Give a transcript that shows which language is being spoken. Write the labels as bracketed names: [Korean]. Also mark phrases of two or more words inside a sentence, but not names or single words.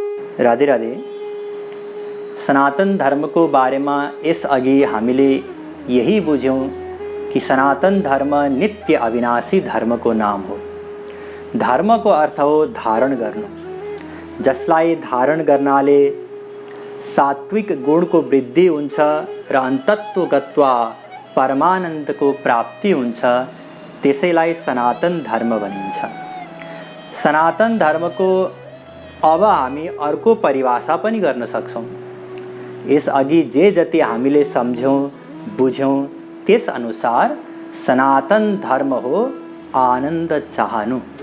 [Nepali] राधे राधे। सनातन धर्म को बारे में इस अघि हामीले यही बुझ्यौं कि सनातन धर्म नित्य अविनाशी धर्म को नाम हो। धर्म को अर्थ हो धारण गर्नु, जसलाई धारण गर्नाले सात्विक गुण को वृद्धि हुन्छ र अन्तत्व गत्वा परमानंद को प्राप्ति हुन्छ, त्यसैलाई सनातन धर्म भनिन्छ। सनातन धर्म को अब हामी अर्को परिभाषा पनि गर्न सक्छौं। यस अघि जे जति हामीले सम्झ्यौं बुझ्यौं त्यस अनुसार सनातन धर्म हो आनंद चाहनु।